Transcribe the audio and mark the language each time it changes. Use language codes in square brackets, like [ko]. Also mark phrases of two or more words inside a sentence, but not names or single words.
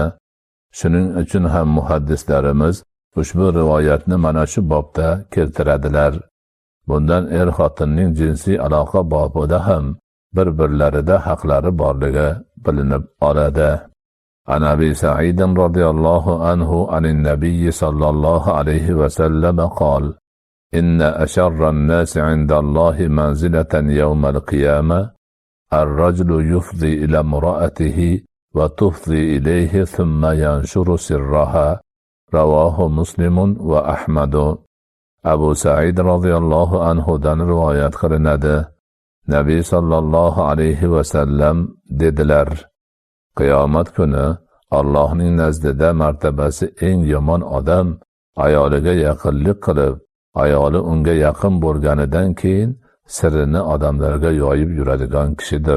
[uz] Shuning uchun ham muhaddislarimiz ushbu rivoyatni mana shu bobda keltiradilar. Bundan xotinning jinsiy aloqa bobida ham bir-birlarida haqlari borligi bilinib oladi. [ar] عن أبي سعيد رضي الله عنه عن النبي صلى الله عليه وسلم قال: إن أشر الناس عند الله منزلة يوم القيامة الرجل يفضي إلى امرأته وتفضي إليه ثم ينشر سرها. رواه مسلم وأحمد. [uz] Abu Sa'id [ar] رضي الله عنه [uz] dan rivoyat qilinadi. Nabiy [ar] صلى الله عليه وسلم [uz] dedilar: qiyomat kuni Allohning nazdida martabasi eng yomon odam ayoliga yaqinlik qilib, ayoli unga yaqin bo'lganidan keyin sirrini odamlarga yoyib yuradigan kishidir.